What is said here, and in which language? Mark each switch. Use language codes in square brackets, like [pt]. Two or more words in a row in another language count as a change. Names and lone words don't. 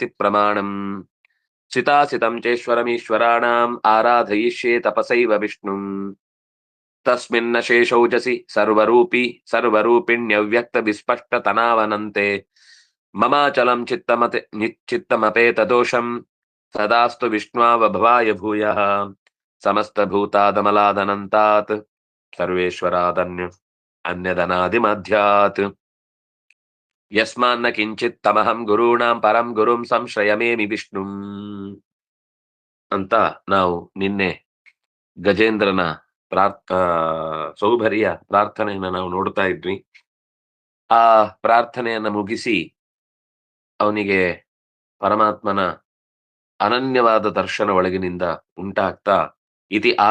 [sa] ಪ್ರಮಾಣಂ ಸಿತಾಸಿತಂ ಚೇಶ್ವರಮೀಶ್ವರಾಣಾಂ ಆರಾಧಯಿಷ್ಯೇ ತಪಸೈವ ವಿಷ್ಣುಂ ತಸ್ಮಿನ್ನ ಶೇಷೌಜಸಿ ಸರ್ವರೂಪಿ ಸರ್ವರೂಪಿಣ್ಯವ್ಯಕ್ತ ವಿಸ್ಪಷ್ಟ ತನಾವನಂತೆ ಮಮಾಚಲಂ ಚಿತ್ತಮಪೇತ ದೋಷಂ ಸದಾಸ್ತು ವಿಷ್ಣುವಭವಾಯ ಭೂಯಃ ಸಮಸ್ತಭೂತಾದಮಲಾದನಂತಾತ್ ಸರ್ವೇಶ್ವರಾದನ್ಯದನಾದಿಮಧ್ಯಾತ್ ಯಸ್ಮಾನ್ನ ಕಿಂಚಿತ್ ತಮಹಂ ಗುರುಣಾಂ ಪರಂ ಗುರುಂ ಸಂಶ್ರಯಮೇಮಿ ವಿಷ್ಣುಂ [kn] ಅಂತ ನಾವು ನಿನ್ನೆ ಗಜೇಂದ್ರನ ಸೌಭರಿಯ ಪ್ರಾರ್ಥನೆಯನ್ನ ನಾವು ನೋಡ್ತಾ ಇದ್ವಿ. ಆ ಪ್ರಾರ್ಥನೆಯನ್ನ ಮುಗಿಸಿ ಅವನಿಗೆ ಪರಮಾತ್ಮನ ಅನನ್ಯವಾದ ದರ್ಶನ ಒಳಗಿನಿಂದ ಉಂಟಾಗ್ತಾ ಇತಿ